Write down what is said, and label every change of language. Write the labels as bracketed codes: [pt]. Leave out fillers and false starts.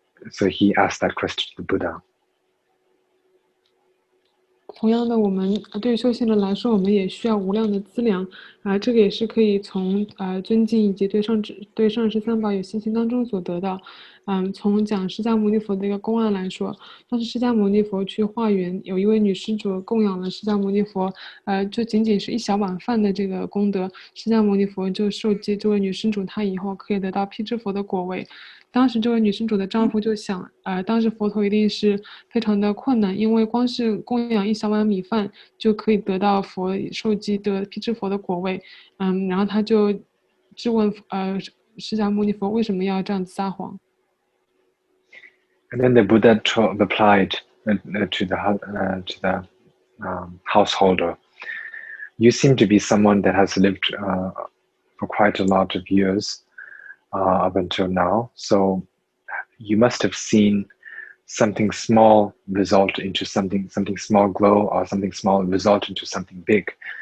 [en] So he asked that question to the Buddha. [zh] 同样的，我们对于修行人来说，我们也需要无量的资粮这个也是可以从尊敬以及对上师三宝有信心当中所得到。从讲释迦牟尼佛的一个公案来说，当时释迦牟尼佛去化缘，有一位女施主供养了释迦牟尼佛，就仅仅是一小碗饭的这个功德，释迦牟尼佛就受记这位女施主她以后可以得到辟支佛的果位。当时这位女施主的丈夫就想，当时佛陀一定是非常的困难，因为光是供养一小碗米饭就可以得到佛受记的辟支佛的果位。然后他就质问释迦牟尼佛为什么要这样子撒谎。 [en] And then the Buddha replied to the householder, "You seem to be someone that has lived for quite a lot of years up until now. So you must have seen something small result into something small grow, or something small result into something big."